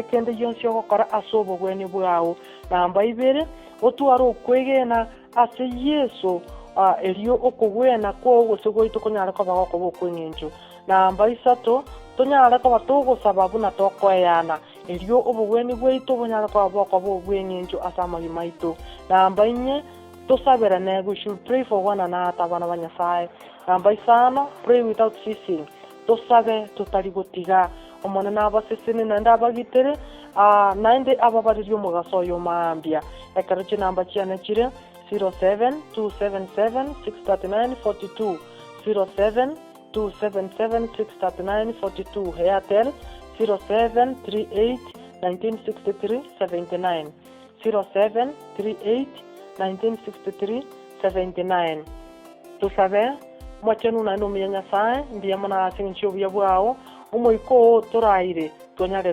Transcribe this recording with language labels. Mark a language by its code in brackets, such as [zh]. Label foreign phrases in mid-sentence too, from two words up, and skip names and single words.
[guz] kende yonsi ogokora ase obogweni bwago namba ibere otwara okwegena ase Yesu erio okogwena kwo gose goito konyara koba gokoba okweng'encho namba isato tonyara koba togosaba buna tokoeana erio obogweni bwaito bonyara koba bokoba obweng'encho ase amagi maito namba inye tosabirane [en] we should pray for one another [guz] abana ba Nyasaye namba isano [en] pray without ceasing [guz] tosabe tutari gotiga omonene abaseseni naende abagitere naende ababariri omogaso oyo maambia ekero chinamba chiane chire 0727763942 0727763942 Airtel 0738196379 0738196379 tusabe mwachenu naende omuya Nyasaye ndiamo nase eng'encho obuya bwao omoiko toraire tonyare